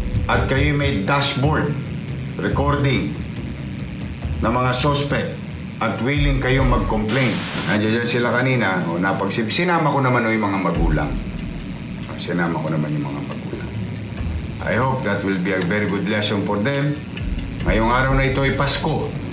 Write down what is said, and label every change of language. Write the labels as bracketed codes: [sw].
[tl] At kayo may dashboard recording ng mga suspect at willing kayong mag-complain. Nandiyan sila kanina, sinama ko naman yung mga magulang. Sinama ko naman yung mga magulang. [en] I hope that will be a very good lesson for them. [tl] Ngayong araw na ito ay Pasko.